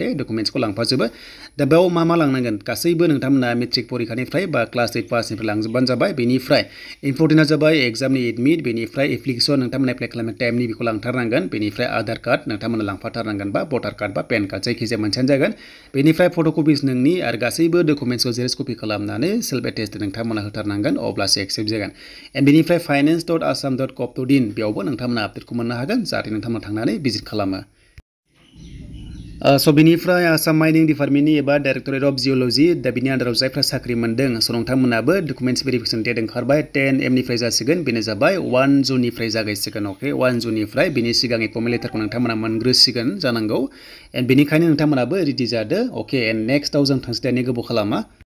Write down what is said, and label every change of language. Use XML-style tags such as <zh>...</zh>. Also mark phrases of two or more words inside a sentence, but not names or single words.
<brx>डकुमेन्ट्सखौ लांफाजोबो दा बेयाव मा लांनांगोन गासैबो नोंथांमोना मेट्रिक परिखानिफ्राय बा क्लास 8 पासनिफ्राय लांजोबबानो जाबाय बेनिफ्राय इम्परटेन्टआ जाबाय एग्जामनि एडमिट बेनिफ्राय एप्लिकेसन नोंथांमोना एप्लाइ खालामनाय टाइमनि बेखौ लांथारनांगोन बेनिफ्राय आधार कार्ड नोंथांमोना लांफाथारनांगोन बा</brx> <en>voter card</en> <brx>बा</brx> <en>PAN card</en> <brx>जायखिजाया मोनसेयानो जागोन बेनिफ्राय फट'कपिस नोंनि आरो गासैबो डकुमेन्ट्सखौ</brx> <en>xerox copy</en> <brx>खालामनानै</brx> <en>self attested</en> <brx>नोंथांमोना होथारनांगन अब्लासो एक्सेप्ट जागोन एन्ड बेनिफ्राय finance.assam.gov.in बेयावबो नोंथांमोना आपडेटखौ मोननो हागोन जाहाथे नोंथांमोना थांनानै भिजिट खालामो स' बेनिफ्राय आसाम माइनिं डिपार्टमेन्टनि एबा</brx> <en>directorate of geology</en> <brx>दा बिनि आन्दाराव जायफ्रा साख्रि मोनदों स' नोंथांमोनाबो</brx> <en>documents verification date</en> <brx>ओंखारबाय 10 AM निफ्राय जासिगोन बेनो जाबाय 1 जुननिफ्राय जागायसिगोन अके 1 जुननिफ्राय बेनि सिगां एपइन्टमेन्ट लेटारखौ नोंथांमोना मोनग्रोसिगोन जानांगौ एन्ड बेनिखायनो नोंथांमोनाबो रेडि जादो अके एन्ड नेक्स्टआव जों थांसै दानि गोबाव खालामा</brx>